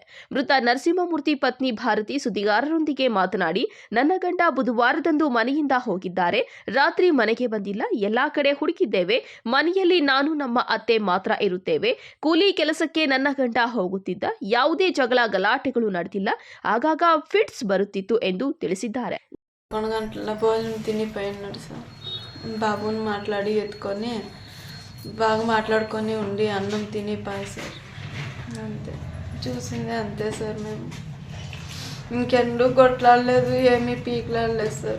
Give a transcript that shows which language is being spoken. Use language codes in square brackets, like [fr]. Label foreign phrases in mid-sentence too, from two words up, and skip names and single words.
[kn] ಮೃತ ನರಸಿಂಹಮೂರ್ತಿ ಪತ್ನಿ ಭಾರತಿ ಸುದ್ದಿಗಾರರೊಂದಿಗೆ ಮಾತನಾಡಿ, ನನ್ನ ಗಂಡ ಬುಧವಾರದಂದು ಮನೆಯಿಂದ ಹೋಗಿದ್ದಾರೆ. ರಾತ್ರಿ ಮನೆಗೆ ಬಂದಿಲ್ಲ. ಎಲ್ಲಾ ಕಡೆ ಹುಡುಕಿದ್ದೇವೆ. ಮನೆಯಲ್ಲಿ ನಾನು, ನಮ್ಮ ಅತ್ತೆ ಮಾತ್ರ ಇರುತ್ತೇವೆ. ಕೂಲಿ ಕೆಲಸಕ್ಕೆ ನನ್ನ ಗಂಡ ಹೋಗುತ್ತಿದ್ದ. ಯಾವುದೇ ಜಗಳ ಗಲಾಟೆಗಳು ನಡೆದಿಲ್ಲ. ಆಗಾಗ ಫಿಟ್ಸ್ ಬರುತ್ತಿತ್ತು ಎಂದು ತಿಳಿಸಿದ್ದಾರೆ. [te] 11 ಗಂಟల భోజనం తిని పోయినాడు సార్. బాబుని మాట్లాడి ఎత్తుకొని బాగా మాట్లాడుకొని ఉండి అన్నం తిని పాయి సార్. అంతే చూసిందే అంతే సార్. మేము ఇంకెండు కొట్లాడలేదు, ఏమీ పీకలాడలేదు సార్.